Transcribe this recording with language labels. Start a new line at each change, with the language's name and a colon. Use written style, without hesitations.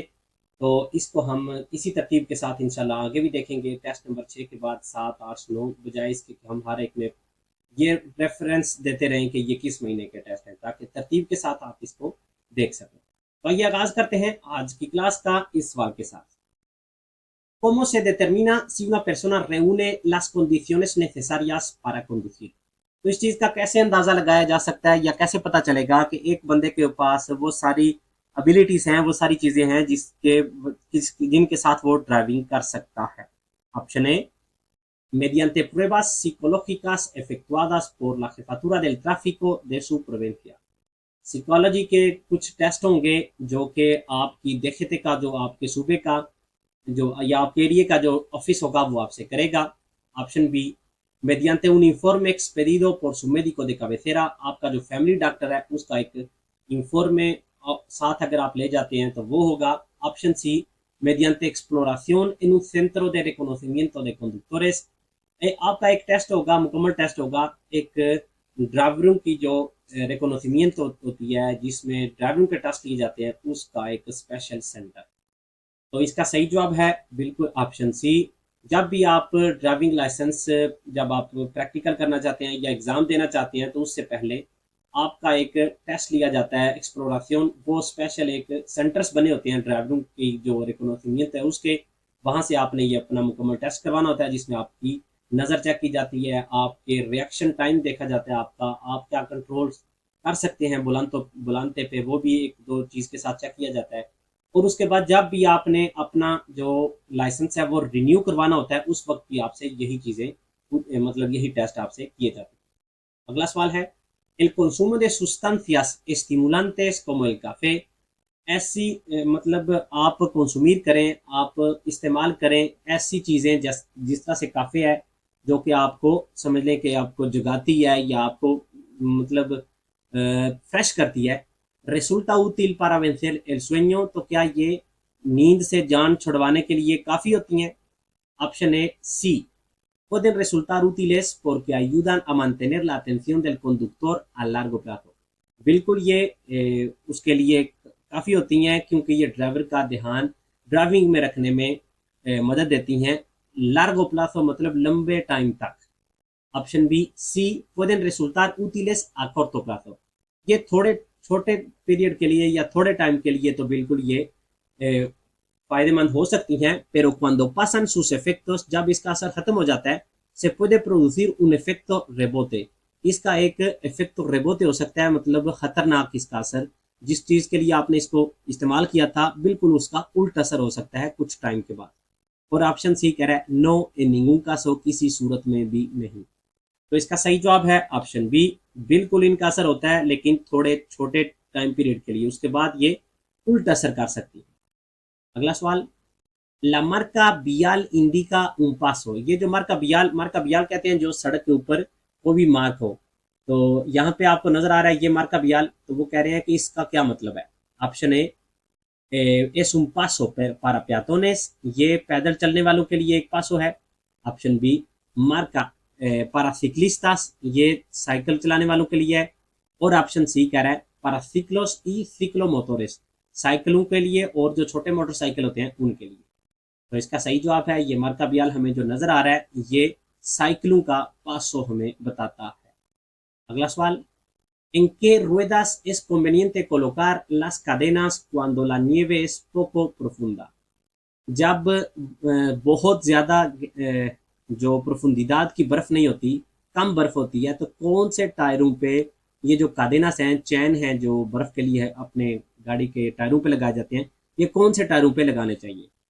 Hindi: तो इसको हम इसी तरतीब के साथ इंशाल्लाह आगे भी देखेंगे। टेस्ट नंबर 6 के बाद 7, 8, 9 बजाय इसके कि हम हर एक में ये रेफरेंस देते रहें कि ये किस महीने के टेस्ट हैं, ताकि तरतीब के साथ आप इसको देख सकें। तो आइए आगाज करते हैं आज की क्लास का इस सवाल के साथ।
Spanish: ¿Cómo se determina si una persona reúne las condiciones necesarias para conducir?
Hindi: तो इस चीज का कैसे अंदाजा लगाया जा सकता है या कैसे पता चलेगा कि एक बंदे के पास वो सारी एबिलिटीज हैं, वो सारी चीजें हैं जिनके साथ वो ड्राइविंग कर सकता है। Option A,
Spanish: mediante pruebas psicológicas efectuadas por la jefatura del tráfico de su provincia।
Hindi: Psychology के कुछ टेस्ट होंगे जो कि आपकी देखते का जो आपके सूबे का जो या आपके एरिया का जो ऑफिस होगा वो आपसे करेगा। Option B,
Spanish: mediante un informe expedido por su médico de cabecera।
Hindi: आपका जो फैमिली डॉक्टर है उसका एक इंफॉर्मे साथ अगर आप ले जाते हैं तो वो होगा। Option C,
Spanish: mediante exploración en un centro de reconocimiento de conductores।
Hindi: आपका एक टेस्ट होगा, मुकम्मल टेस्ट होगा, एक ड्राइवरों की जो रिकॉग्निशमेंट होती है जिसमें ड्राइविंग के टेस्ट लिए जाते हैं उसका एक स्पेशल सेंटर। तो इसका सही जवाब है बिल्कुल ऑप्शन सी। जब भी आप ड्राइविंग लाइसेंस जब आप प्रैक्टिकल करना चाहते हैं या एग्ज़ाम देना चाहते हैं तो उससे पहले आपका एक टेस्ट लिया जाता है एक्सप्लोराशन। वो स्पेशल एक सेंटर्स बने होते हैं ड्राइविंग की जो रिकॉग्निशमेंट है उसके, वहाँ से आपने ये अपना मुकम्मल टेस्ट करवाना होता है जिसमें आपकी नज़र चेक की जाती है, आपके रिएक्शन टाइम देखा जाता है, आपका आप क्या कंट्रोल कर सकते हैं बुलानते पे, वो भी एक दो चीज़ के साथ चेक किया जाता है। और उसके बाद जब भी आपने अपना जो लाइसेंस है वो रिन्यू करवाना होता है उस वक्त भी आपसे यही चीज़ें मतलब यही टेस्ट आपसे किए जाते हैं। अगला सवाल है,
Spanish: el consumo de sustancias estimulantes como el café।
Hindi: ऐसी मतलब आप कंsumer करें, आप इस्तेमाल करें ऐसी चीज़ें जिस तरह से काफ़े है जो कि आपको समझ लें कि आपको जगाती है या आपको मतलब फ्रेश करती है।
Spanish: resulta útil para vencer el sueño।
Hindi: तो क्या ये नींद से जान छुड़वाने के लिए काफ़ी होती हैं? Option A C,
Spanish: pueden resultar útiles porque ayudan a mantener la atención del conductor a largo plazo।
Hindi: बिल्कुल ये उसके लिए काफ़ी होती हैं क्योंकि ये ड्राइवर का ध्यान ड्राइविंग में रखने में मदद देती हैं। लार्गो प्लाजो मतलब लंबे टाइम तक। Option B C,
Spanish: pueden resultar útiles a corto plazo।
Hindi: ये थोड़े छोटे पीरियड के लिए या थोड़े टाइम के लिए तो बिल्कुल ये फायदेमंद हो सकती हैं,
Spanish: pero cuando pasan sus efectos,
Hindi: जब इसका असर खत्म हो जाता है,
Spanish: se puede producir un efecto rebote।
Hindi: इसका एक इफेक्ट रेबोते हो सकता है, मतलब खतरनाक इसका असर। जिस चीज़ के लिए आपने इसको इस्तेमाल किया था बिल्कुल उसका उल्टा असर हो सकता है कुछ टाइम के बाद। और ऑप्शन सी कह रहा है
Spanish: नो इन निंगू का सो,
Hindi: किसी सूरत में भी नहीं। तो इसका सही जवाब है ऑप्शन बी, बिल्कुल इनका असर होता है लेकिन थोड़े छोटे टाइम पीरियड के लिए, उसके बाद ये उल्टा असर कर सकती है। अगला सवाल,
Spanish: ला मार्का बियाल इंडिका un paso।
Hindi: ये जो मार्का बियाल कहते हैं जो सड़क के ऊपर वो भी मार्क हो। तो यहाँ पे आपको नजर आ रहा है ये मार्का बियाल, तो वो कह रहे हैं कि इसका क्या मतलब है।
Spanish: ऑप्शन ए, es un paso para peatones।
Hindi: ये पैदल चलने वालों के लिए एक पासो है। Option B, मार्का
Spanish: para ciclistas।
Hindi: ये साइकिल चलाने वालों के लिए है। और ऑप्शन सी कह रहा है
Spanish: para ciclos y ciclomotores।
Hindi: साइकिलों के लिए और जो छोटे मोटरसाइकिल होते हैं उनके लिए। तो इसका सही जवाब है ये मार्का बियाल हमें जो नजर आ रहा है ये साइकिलों का पासो हमें बताता है। अगला सवाल,
Spanish: ¿en qué ruedas es conveniente colocar las cadenas cuando la nieve es poco profunda?
Hindi: जब बहुत ज़्यादा जो प्रोफुंदीदाद की बर्फ़ नहीं होती, कम बर्फ़ होती है, तो कौन से टायरों पे ये जो कादेनास हैं, चैन हैं जो बर्फ़ के लिए अपने गाड़ी के टायरों पे लगाए जाते हैं, ये कौन से टायरों पे लगाने चाहिए?